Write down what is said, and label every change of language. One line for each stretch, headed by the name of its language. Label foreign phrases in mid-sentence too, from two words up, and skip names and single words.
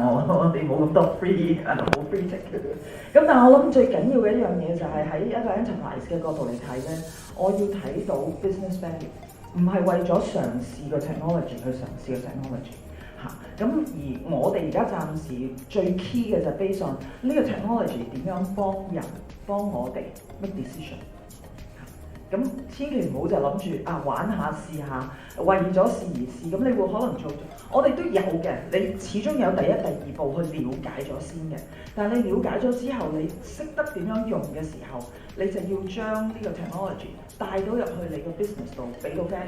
Cantonese: 我哋冇咁多 free 冇
English: free ticket。
Cantonese: 咁但係我諗最緊要嘅一樣嘢就係喺一個 enterprise 嘅角度嚟睇咧，我要睇到
English: business value，
Cantonese: 唔係為咗嘗試個 technology 去嘗試個 technology 嚇。咁而我哋而家暫時最 key 嘅就係
English: based on
Cantonese: 呢個 technology 點樣幫我哋
English: make decision。
Cantonese: 咁千祈唔好就諗住玩下試下，為咗試而試，咁你會可能做。我哋都有嘅，你始終有第一、第二步去了解咗先嘅。但係你了解咗之後，你識得點樣用嘅時候，你就要將呢個 technology 帶到入去你個 business 度，俾到 value。